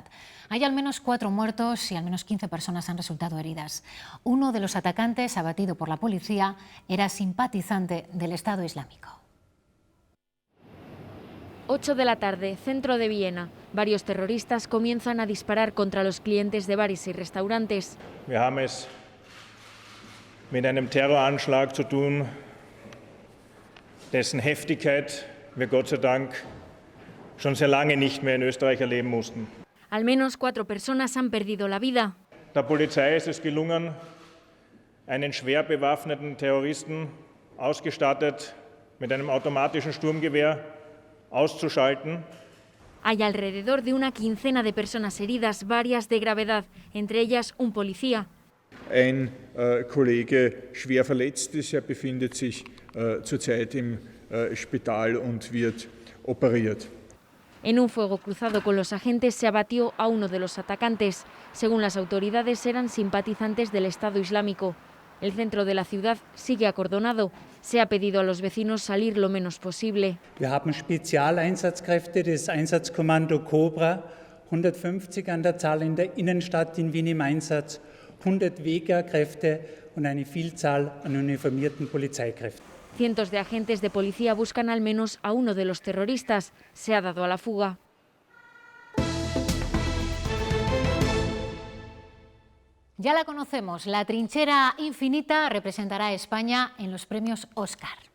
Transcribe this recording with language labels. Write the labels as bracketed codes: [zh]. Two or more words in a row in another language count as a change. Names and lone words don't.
[es] Hay al menos 4 muertos y al menos 15 personas han resultado heridas. Uno de los atacantes, abatido por la policía, era simpatizante del Estado Islámico. 8 de la tarde, centro de Viena. Varios terroristas comienzan a disparar contra los clientes de bares y restaurantes. [de] Wir haben es mit einem Terroranschlag zu tun, dessen Heftigkeit wir Gott sei Dank schon sehr lange nicht mehr in Österreich erleben mussten. [es] Al menos 4 personas han perdido la vida. [de] Der Polizei ist es gelungen, einen schwer bewaffneten Terroristen, ausgestattet mit einem automatischen Sturmgewehr, auszuschalten. [es] Hay alrededor de una quincena de personas heridas, varias de gravedad, entre ellas un policía. [de] Ein Kollege schwer verletzt ist, er befindet sich zurzeit im Spital und wird operiert. [es] En un fuego cruzado con los agentes se abatió a uno de los atacantes. Según las autoridades, eran simpatizantes del Estado Islámico. El centro de la ciudad sigue acordonado. Se ha pedido a los vecinos salir lo menos posible. [de] Wir haben Spezialeinsatzkräfte des Einsatzkommando Cobra, 150 an der Zahl in der Innenstadt in Wien im Einsatz, 100 Wehrkräfte und eine Vielzahl an uniformierten Polizeikräften. [es] Cientos de agentes de policía buscan al menos a uno de los terroristas. Se ha dado a la fuga. Ya la conocemos, la trinchera infinita representará a España en los premios Oscar.